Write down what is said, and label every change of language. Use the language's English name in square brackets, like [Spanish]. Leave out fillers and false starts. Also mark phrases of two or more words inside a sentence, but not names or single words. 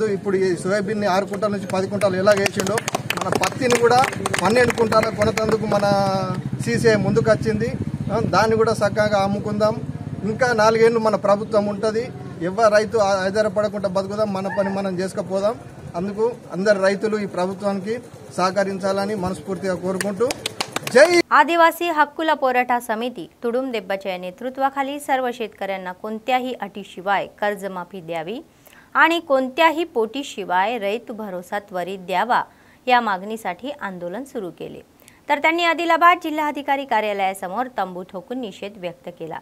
[Telugu] ఇప్పుడు ఈ సోయాబీన్ని 6 కుంటాల నుంచి 10 కుంటాలు ఎలా వేసిండో మన పత్తిని కూడా 12 కుంటాల కొనేందుకు మన సీసీఐ ముందుకు వచ్చింది. దాన్ని కూడా చక్కగా అమ్ముకుందాం. ఇంకా 4 ఏళ్ళు మన ప్రభుత్వం ఉంటుంది. ఎవరు రైతు ఆధారపడకుండా బతుకుదాం, మన పని మనం చేసుకుపోదాం. అందుకు అందరు రైతులు ఈ ప్రభుత్వానికి సహకరించాలని मनस्फूर्तीగా కోరుకుంటూ जय. [Marathi] आदिवासी हक्कुला पोराटा समिती तुडुंबदेब्बाच्या नेतृत्वाखाली सर्व शेतकऱ्यांना कोणत्याही अटीशिवाय कर्जमाफी द्यावी आणि कोणत्याही पोटीशिवाय रैत भरोसा त्वरित द्यावा या मागणीसाठी आंदोलन सुरू केले. तर त्यांनी आदिलाबाद जिल्हाधिकारी कार्यालयासमोर तंबू ठोकून निषेध व्यक्त केला.